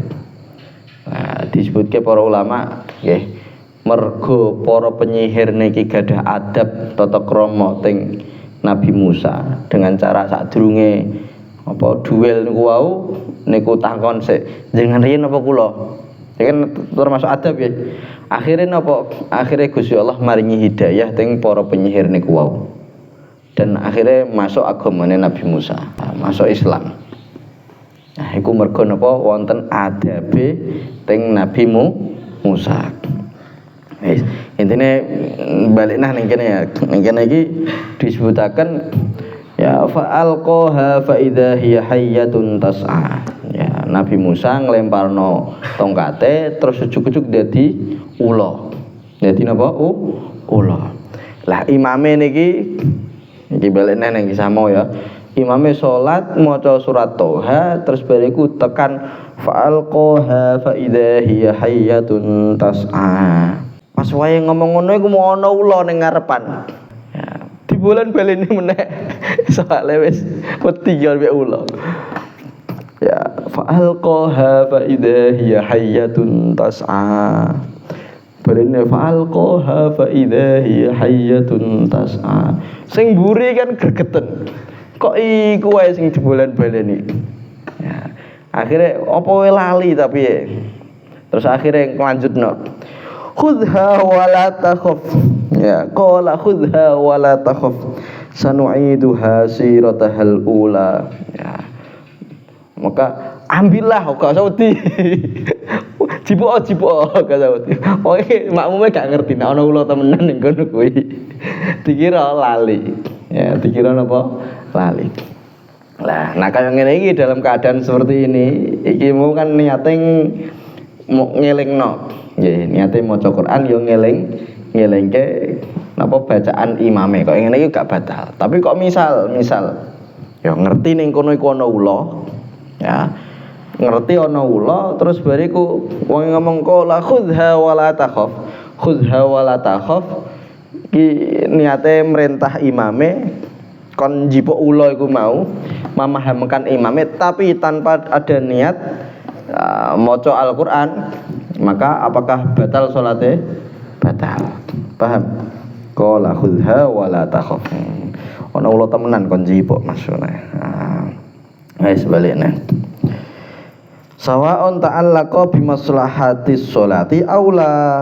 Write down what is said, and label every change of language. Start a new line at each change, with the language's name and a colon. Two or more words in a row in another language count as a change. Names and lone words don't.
Javanese: Nah, disebutke para ulama nggih mergo para penyihir niki gadah adab tata krama teng Nabi Musa
Indonesian: dengan cara
Javanese: sadurunge apa duel niku wau niku takon sik jenengan riyen apa kula.
Indonesian: Ya kan termasuk adab ya.
Javanese: Akhirnya Gusti Allah maringi hidayah teng para penyihir niku wau.
Indonesian: Dan akhirnya masuk agamane Nabi Musa, masuk Islam.
Javanese: Nah, iku mergo napa wonten adabe teng Nabi Musa. Wis, intine balik ning kene ya. Ning kene iki disebutaken ya
Arabic: فألقاها فإذا هي حية تسعى.
Javanese: Ya, Nabi Musa nglemparno tongkate terus ujug-ujug dadi ula. Dadi napa? Ula. Lah imame niki balik neng kisah mau ya. Imame salat maca surat Toha terus bariku tekan
Arabic: فألقاها فإذا هي حية تسعى.
Javanese: Pas wae ngomong ngono iku mau ana ula ning ngarepan. Ya, dibolen balene meneh. Soale wis wedi ya mek ula. Ya
Arabic: فألقاها فإذا هي حية تسعى.
Javanese: Balene
Arabic: فألقاها فإذا هي حية تسعى.
Javanese: Sing mburi kan gregeten. Kok iku wae sing dibolen-baleni. Ya. Akhire apa wae lali tapi ya. Terus akhire lanjutno.
Arabic: خذها ولا تخف. Ya, قال خذها ولا تخف سنعيدها سيرتها الأولى.
Javanese: Ya.
Indonesian: Maka ambillah
Javanese: gak usah wedi. Jipuk gak usah wedi. Pokoke makmume gak ngerti nek ana ula temenan ning kono kuwi. Dikira lali. Ya, dikira napa? Lali. Nah kaya ngene iki
Indonesian: dalam keadaan seperti ini,
Javanese: iki mau kan niate ngelingno. Nggih, niate maca Quran yo ngelingke napa bacaan imame. Kok ngene iki gak batal. Tapi kok misal yo ngerti ning kono iku ana ula. Ya. Ngerti ana ula terus bariku wong ngomong
Arabic: قال خذها ولا تخف. خذها ولا تخف.
Javanese: Ki niate merintah imame kon njipuk ula iku mau
Indonesian: memahamkan imame tapi tanpa ada niat maca Al-Qur'an, maka apakah batal salate?
Javanese: Batal. Paham?
Arabic: قال خذها ولا تخف.
Javanese: Ana ula temenan kon njipuk maksudnya. Wis balikne.
Arabic: سواء تعلق بمصلحة الصلاة أو لا.